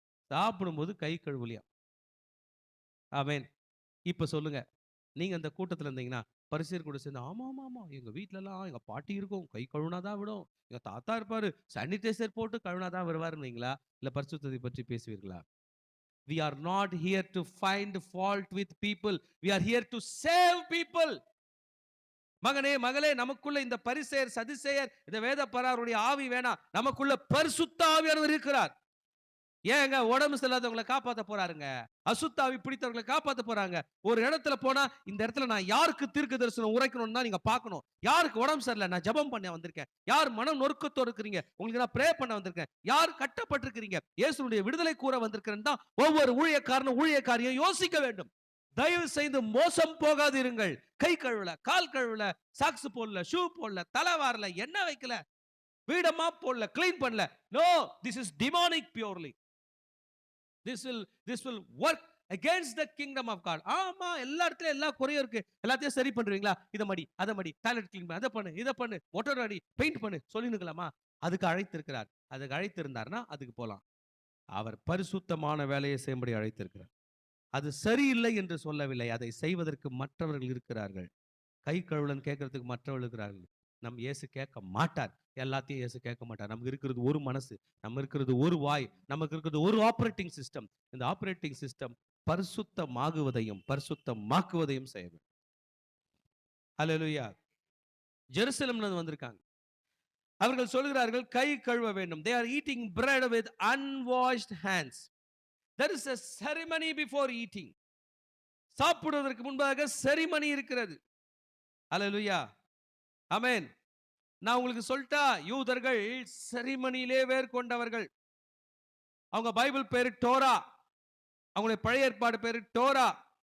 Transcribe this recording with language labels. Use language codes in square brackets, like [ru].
[ta] சாப்பிடும்போது கை கழுவலியா? ஆமென். இப்ப சொல்லுங்க, நீங்க அந்த கூட்டத்துல இருந்தீங்கன்னா பரிசேயர் கூட சேர்ந்து, ஆமா ஆமா ஆமா எங்க வீட்ல எல்லாம் எங்க பாட்டி இருக்கும், கை கழுவுனாதான் விடும், எங்க தாத்தா இருப்பாரு, சானிடைசர் போட்டு கழுவுனாதான் வருவாருங்களா? இல்ல பரிசுத்தத்தை பற்றி பேசுவீர்களா? [en] We are not here to find fault with people. We are here to save people. [ta] மகனே மகளே, நமக்குள்ள இந்த பரிசேயர் சதுசேயர் இந்த வேத பராருடைய ஆவி வேணாம். நமக்குள்ள பரிசுத்த ஆவியானவர் இருக்கிறார். ஏங்க உடம்பு சரியில்லாதவங்களை காப்பாற்ற போறாருங்க, அசுத்த ஆவி பிடித்தவர்களை காப்பாற்ற போறாங்க. ஒரு இடத்துல போனா இந்த இடத்துல நான் யாருக்கு தீர்க்க தரிசனம் உரைக்கணும்னு தான் நீங்க பார்க்கணும். யாருக்கு உடம்பு சரியில்லை, நான் ஜெபம் பண்ண வந்திருக்கேன். யார் மனம் நொறுக்கத்தோடு இருக்கிறீங்க, உங்களுக்கு நான் ப்ரே பண்ண வந்திருக்கேன். யார் கட்டப்பட்டிருக்கிறீங்க, இயேசுனுடைய விடுதலை கூற வந்திருக்கிறேன் தான் ஒவ்வொரு ஊழியக்காரனும் ஊழியக்காரியும் யோசிக்க வேண்டும். தயவு செய்து மோசம் போகாதிருங்கள். கை கழுவல, கால் கழுவல, சாக்ஸ் போடல, ஷூ போடல, தலை வாரல, எண்ணெய் வைக்கல, வீடமா போடல, கிளீன் பண்ணல. [en] No, this is demonic purely. This will work against the kingdom of God. [ta] ஆமா, எல்லா இடத்துல எல்லா குறையும் இருக்கு. எல்லாத்தையும் சரி பண்றீங்களா? இத மடி, அத மடி, டாய்லெட் கிளீன் பண்ணு, அத பண்ணு, இத பண்ணு, மோட்டார் அடி, பெயிண்ட் பண்ணு சொல்லினுக்கலாமா? அதுக்கு அழைத்திருக்கிறார். அதுக்கு அழைத்திருந்தார்னா அதுக்கு போலாம். அவர் பரிசுத்தமான வேலையை செய்யும்படி அழைத்திருக்கிறார். அது சரியில்லை என்று சொல்லவில்லை. அதை செய்வதற்கு மற்றவர்கள் இருக்கிறார்கள். கை கழுவலன்னு கேட்கறதுக்கு மற்றவர்கள் இருக்கிறார்கள். நம் இயேசு கேட்க மாட்டார். எல்லாத்தையும் இயேசு கேட்க மாட்டார். நமக்கு இருக்கிறது ஒரு மனசு, நம்ம இருக்கிறது ஒரு வாய், நமக்கு இருக்கிறது ஒரு ஆப்பரேட்டிங் சிஸ்டம். இந்த ஆப்பரேட்டிங் சிஸ்டம் பரிசுத்தமாகுவதையும் பரிசுத்தமாக்குவதையும் செய்ய வேண்டும். ஹல்லேலூயா. ஜெருசலேம்ல வந்திருக்காங்க. அவர்கள் சொல்கிறார்கள் கை கழுவ வேண்டும். [en] They are eating bread with unwashed hands. There is a ceremony before eating. [ta] சாப்பிடுவதற்கு முன்பாக செரிமனி இருக்கிறது. ஹல்லேலூயா. ஆமென். நான் உங்களுக்கு சொல்லிட்டா, யூதர்கள் செரிமனியிலே வேர் கொண்டவர்கள். அவங்க பைபிள் பேரு டோரா, அவங்களுடைய பழைய ஏற்பாடு பேரு டோரா.